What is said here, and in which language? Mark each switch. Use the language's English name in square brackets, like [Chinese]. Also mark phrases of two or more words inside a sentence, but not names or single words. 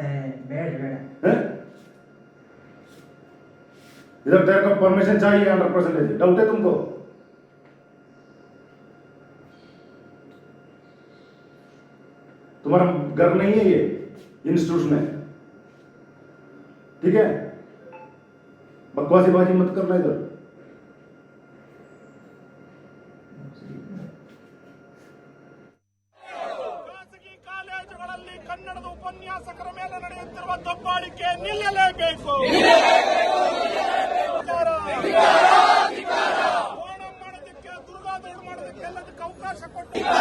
[Hindi] इधर तेरे को परमिशन चाहिए 100%. डाउट है तुमको? तुम्हारा घर नहीं है ये इंस्टीट्यूशन है. ठीक है, बकवासीबाजी मत करना इधर. [Kannada] ಖಾಸಗಿ ಕಾಲೇಜುಗಳಲ್ಲಿ ಕನ್ನಡದ ಉಪನ್ಯಾಸಕರ ಮೇಲೆ ನಡೆಯುತ್ತಿರುವ ದಬ್ಬಾಳಿಕೆ ನಿಲ್ಲಲೇಬೇಕು. ಓಣಂ ಮಾಡೋದಕ್ಕೆ, ದುರ್ಗಾದೌಡ್ ಮಾಡೋದಕ್ಕೆ ಎಲ್ಲದಕ್ಕೆ ಅವಕಾಶ ಕೊಟ್ಟು